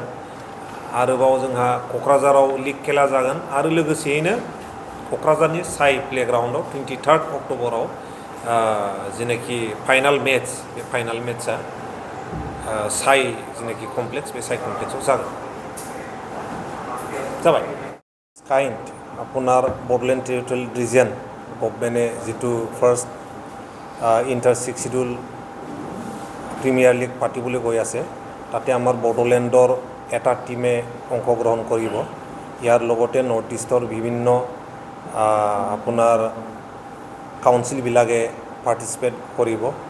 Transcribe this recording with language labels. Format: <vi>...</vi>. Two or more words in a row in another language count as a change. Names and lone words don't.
<brx>आरोबाव जोंहा क'क्राझाराव लिग खेला जागोन आरो लोगोसेयैनो क'क्राझारनि साइ प्लेग्राउन्डआव 23 अक्ट'बराव जेनाखि</brx> <en>final match</en> <brx>बे</brx> <en>final match</en> <brx>साइ जेनाखि कमप्लेक्स बे साइ कमप्लेक्सआव जागोन।</brx> <as>जाबाय কাইণ্ড আপোনাৰ বড়োলেণ্ড টেৰিটৰিয়েল ৰিজন গভৰ্ণমেণ্টে যিটো ফাৰ্ষ্ট ইণ্টাৰ ছিক্স শিডিউল প্ৰিমিয়াৰ লীগ পাতিবলৈ গৈ আছে তাতে আমাৰ বড়োলেণ্ডৰ এটা টিমে অংশগ্ৰহণ কৰিব। ইয়াৰ লগতে নৰ্থ ইষ্টৰ বিভিন্ন আপোনাৰ কাউন্সিলবিলাকে পাৰ্টিচিপেট কৰিব।</as>